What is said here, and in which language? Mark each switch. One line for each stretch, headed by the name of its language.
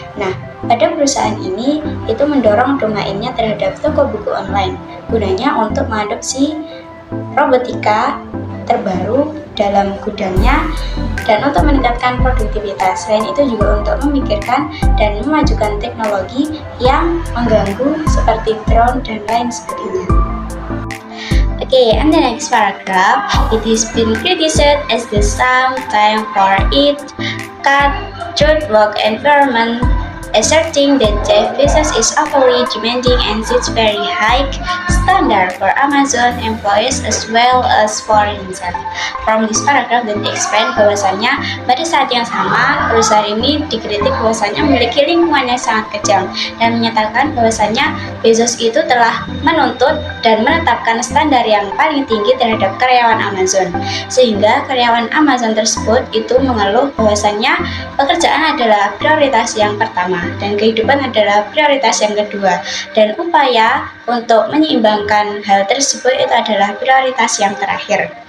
Indonesian: Nah, pada perusahaan ini itu mendorong domainnya terhadap toko buku online, gunanya untuk mengadopsi robotika terbaru dalam gudangnya dan untuk meningkatkan produktivitas. Selain itu juga untuk memikirkan dan memajukan teknologi yang mengganggu seperti drone dan lain sebagainya.
English: Okay, and the next paragraph, it has been criticized as the some time for it cutthroat work environment, asserting that Jeff Bezos is overly demanding and sets very high standard for Amazon employees as well as for himself. From this paragraph that explain
Indonesian: bahwasannya pada saat yang sama perusahaan ini dikritik bahwasannya memiliki lingkungan yang sangat kejam dan menyatakan bahwasannya Bezos itu telah menuntut dan menetapkan standar yang paling tinggi terhadap karyawan Amazon, sehingga karyawan Amazon tersebut itu mengeluh bahwasannya pekerjaan adalah prioritas yang pertama dan kehidupan adalah prioritas yang kedua, dan upaya untuk menyeimbangkan hal tersebut itu adalah prioritas yang terakhir.